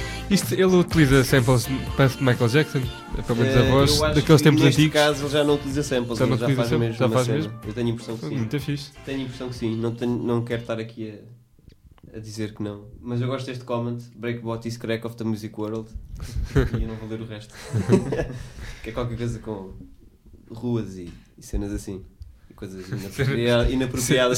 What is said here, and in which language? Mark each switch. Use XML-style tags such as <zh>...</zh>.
<pt>Isto, ele utiliza samples de Michael Jackson, pelo menos a voz, daqueles tempos antigos. Neste caso ele já não utiliza samples, ele já faz mesmo. Já faz mesmo? Eu tenho a impressão que sim. Muito fixe. Tenho a impressão que sim. Não quero estar aqui a dizer que não. Mas eu gosto deste comment:</pt> <en>Breakbot is crack of the music world.</en> <pt>E eu não vou ler o resto. Que é qualquer coisa com ruas e cenas assim, e coisas inapropriadas.</pt>